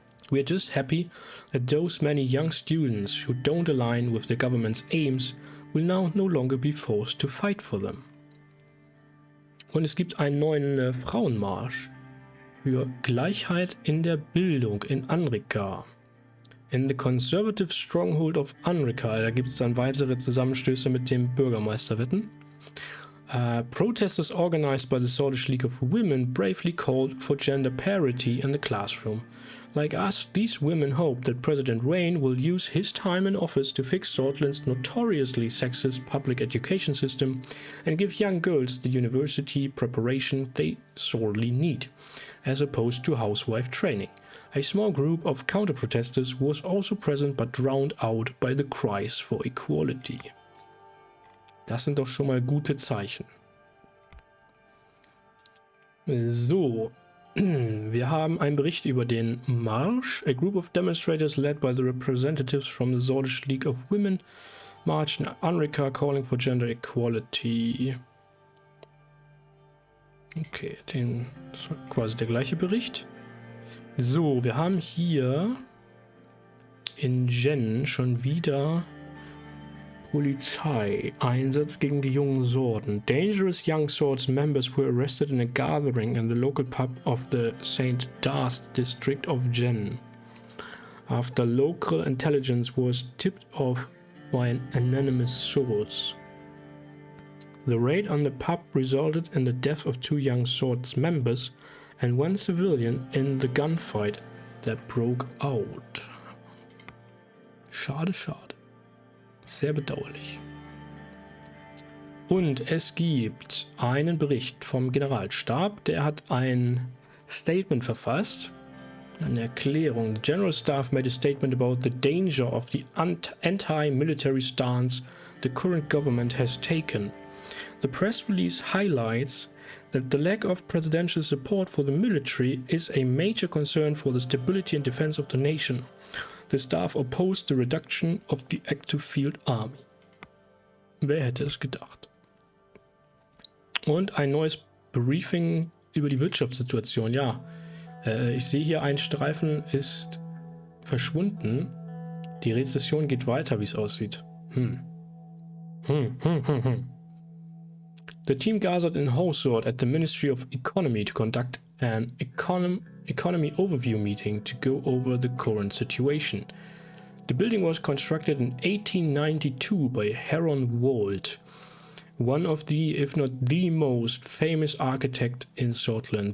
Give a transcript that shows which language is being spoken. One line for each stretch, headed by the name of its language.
English: We are just happy that those many young students who don't align with the government's aims will now no longer be forced to fight for them.
German: Und es gibt einen neuen Frauenmarsch für Gleichheit in der Bildung in Anrika.
English: In the conservative stronghold of Anrika,
German: da gibt es dann weitere Zusammenstöße mit dem Bürgermeisterwetten.
English: Protesters organized by the Sordish League of Women bravely called for gender parity in the classroom. Like us, these women hope that President Rayne will use his time in office to fix Sordland's notoriously sexist public education system and give young girls the university preparation they sorely need, as opposed to housewife training. A small group of counter-protesters was also present but drowned out by the cries for equality.
German: Das sind doch schon mal gute Zeichen. So, wir haben einen Bericht über den Marsch.
English: A group of demonstrators led by the representatives from the Sordish League of Women marched in Anrika calling for gender equality.
German: Okay, das ist quasi der gleiche Bericht. So, wir haben hier in Jen schon wieder Polizeieinsatz gegen die jungen Sorden.
English: Dangerous young Swords members were arrested in a gathering in the local pub of the St. Darth district of Jen, after local intelligence was tipped off by an anonymous source. The raid on the pub resulted in the death of 2 young Swords members and 1 civilian in the gunfight that broke out.
German: Schade, schade. Sehr bedauerlich. Und es gibt einen Bericht vom Generalstab, der hat ein Statement verfasst, eine Erklärung.
English: The General Staff made a statement about the danger of the anti-military stance the current government has taken. The press release highlights that the lack of presidential support for the military is a major concern for the stability and defense of the nation. The staff opposed the reduction of the active field army.
German: Wer hätte es gedacht? Und ein neues Briefing über die Wirtschaftssituation. Ja, ich sehe hier, ein Streifen ist verschwunden. Die Rezession geht weiter, wie es aussieht.
English: The team gathered in Hosort at the Ministry of Economy to conduct an economy overview meeting to go over the current situation. The building was constructed in 1892 by Heron Wold, one of the, if not the most famous architect in Sordland.